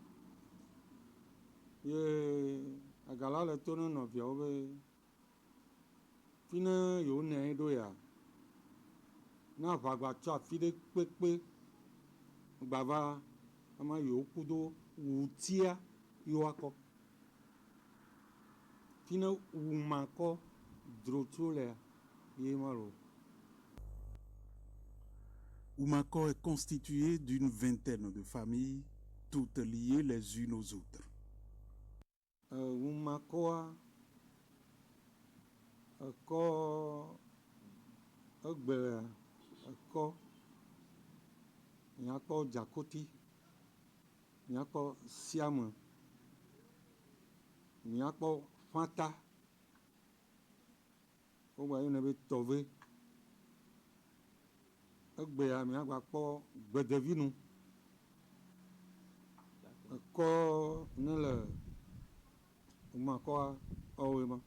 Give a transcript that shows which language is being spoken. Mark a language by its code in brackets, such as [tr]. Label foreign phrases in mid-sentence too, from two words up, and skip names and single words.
[ee] ye agala le to ne nɔviawo be fi ne yewo nɔ anyi ɖo ya ne aʋagba tso afi ɖe kpekpe gbava ama yewo kudo wutia yewo akɔ fi ne Wumakɔ dzro tso lea ye ma lo. [fr] Oumako est constitué d'une vingtaine de familles, toutes liées les unes aux autres. [ee] Wumakoa ekɔ egbe ekɔ miakpɔ Dzakoti miakpɔ Siame miakpɔ Fanta wogba yɔnɛ be Tɔve egbea miagba kpɔ Gbedevinu ekɔ ne le Wumakɔa ɔwoe ma.